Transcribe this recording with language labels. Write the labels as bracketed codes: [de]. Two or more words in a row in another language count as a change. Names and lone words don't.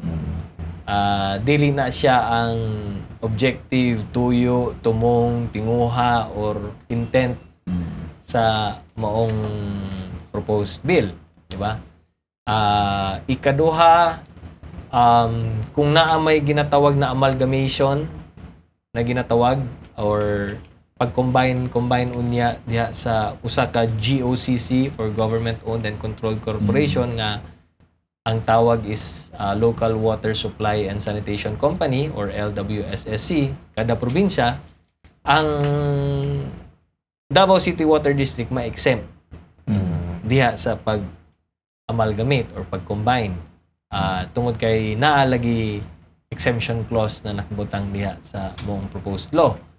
[ceb] Dili na siya ang objective, tuyo, tumong, tinguha, or intent sa maong [en] proposed bill. [ceb] Diba? Ikaduha, kung naamay ginatawag na amalgamation na ginatawag or pag-combine unya diha sa usa ka GOCC or Government Owned and Controlled Corporation nga ang tawag is Local Water Supply and Sanitation Company or LWSSC, kada probinsya, ang Davao City Water District ma-exempt diha sa pag-amalgamate or pag-combine. Tungod kay naalagi [en] exemption clause [ceb] na nakabutang diha sa mong [en] proposed law.